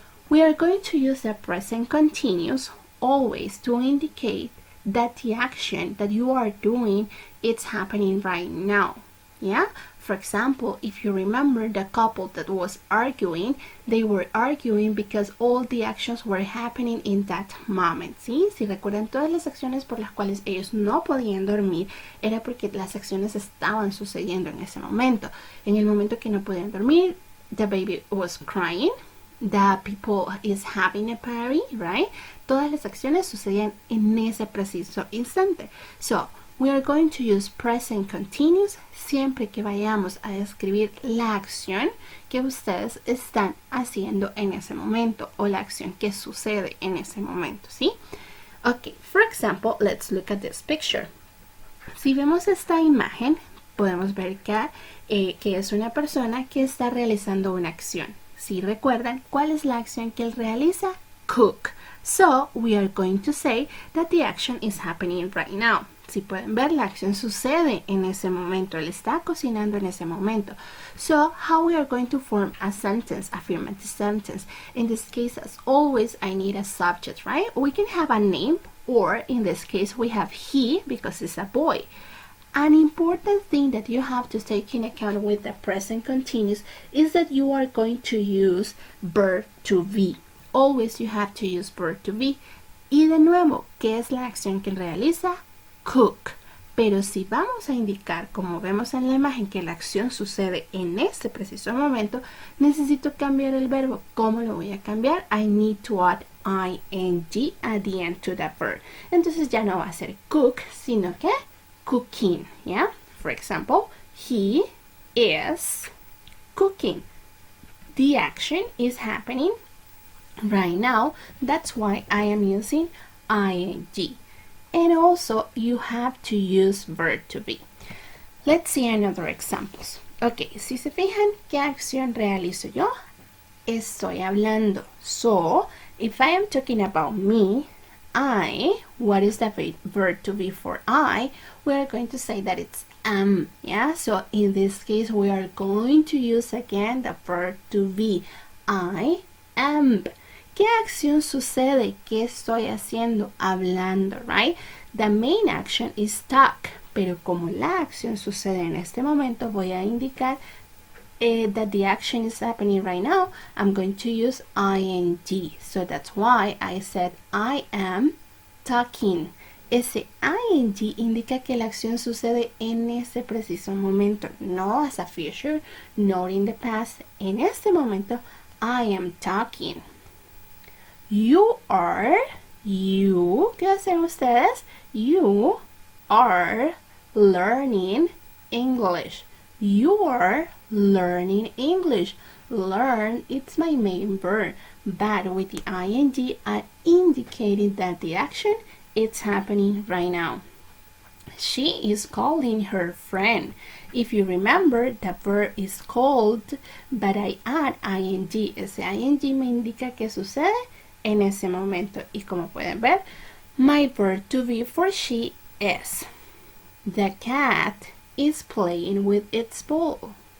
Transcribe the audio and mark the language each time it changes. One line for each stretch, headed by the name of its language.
English: We are going to use the present continuous always to indicate that the action that you are doing, it's happening right now. Yeah, for example, if you remember the couple that was arguing, they were arguing because all the actions were happening in that moment.
Spanish: ¿Sí? Si recuerdan, todas las acciones por las cuales ellos no podían dormir era porque las acciones estaban sucediendo en ese momento. En el momento que no podían dormir,
English: the baby was crying, the people is having a party, right?
Spanish: Todas las acciones sucedían en ese preciso instante.
English: So, we are going to use present continuous
Spanish: siempre que vayamos a describir la acción que ustedes están haciendo en ese momento o la acción que sucede en ese momento, ¿sí?
English: Okay, for example, let's look at this picture.
Spanish: Si vemos esta imagen, podemos ver que es una persona que está realizando una acción. Si recuerdan, ¿cuál es la acción que él realiza?
English: Cook. So, we are going to say that the action is happening right now.
Spanish: Si pueden ver, la acción sucede en ese momento. Él está cocinando en ese momento.
English: So, how we are going to form a sentence, affirmative sentence? In this case, as always, I need a subject, right? We can have a name, or in this case, we have he because it's a boy. An important thing that you have to take in account with the present continuous is that you are going to use verb to be. Always you have to use verb to be.
Spanish: Y de nuevo, ¿qué es la acción que realiza? Cook. Pero si vamos a indicar, como vemos en la imagen, que la acción sucede en este preciso momento, necesito cambiar el verbo. ¿Cómo lo voy a cambiar?
English: I need to add ing at the end to the verb.
Spanish: Entonces ya no va a ser cook, sino que cooking, yeah?
English: For example, he is cooking. The action is happening right now. That's why I am using ing. And also, you have to use verb to be. Let's see another examples.
Spanish: Ok, si se fijan, ¿qué acción realizo yo? Estoy hablando.
English: So, if I am talking about me, what is the verb to be for I? We are going to say that it's am, yeah? So, in this case, we are going to use again the verb to be. I am.
Spanish: ¿Qué acción sucede? ¿Qué estoy haciendo? Hablando,
English: right? The main action is talk.
Spanish: Pero como la acción sucede en este momento, voy a indicar
English: that the action is happening right now. I'm going to use ing. So that's why I said I am talking.
Spanish: Ese ing indica que la acción sucede en ese preciso momento.
English: No as a future, not in the past.
Spanish: En este momento,
English: I am talking.
Spanish: You, ¿qué hacen ustedes?
English: You are learning English. You are learning English. Learn, it's my main verb, but with the ing, I indicated that the action is happening right now. She is calling her friend. If you remember, the verb is called, but I add ing.
Spanish: Ese ing me indica que sucede en ese momento. Y como pueden ver,
English: my verb to be for she is. The cat is playing with its ball.